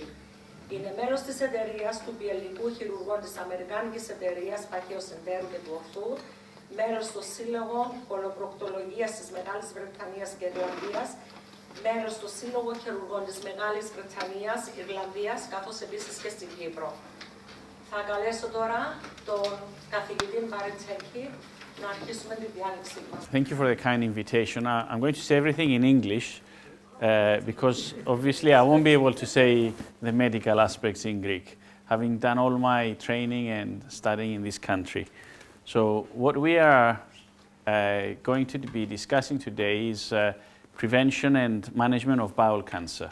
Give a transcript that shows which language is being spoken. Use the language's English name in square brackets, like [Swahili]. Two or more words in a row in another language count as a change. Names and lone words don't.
[Greek] Είναι μέλος της εταιρείας του Πιελικού Χειρουργών της Αμερικάνικης Εταιρείας Παχαίου Εντέρου και του Ορθού, μέλος των Σύλλογων Κολοπροκτολογίας της Μεγάλης Βρετανίας και Ιρλανδίας, μέλος του Σύλλογου Χειρουργών της Μεγάλης Βρετανίας, Ιρλανδίας, καθώς επίσης και στην Κύπρο. Θα καλέσω τώρα τον καθηγητή Πάρη Τεκκή να αρχίσουμε τη διάλεξη μας. [English] Thank you for the kind invitation. I'm going to say everything in English because obviously I won't be able to say the medical aspects in Greek, having done all my training and studying in this country. So what we are going to be discussing today is prevention and management of bowel cancer.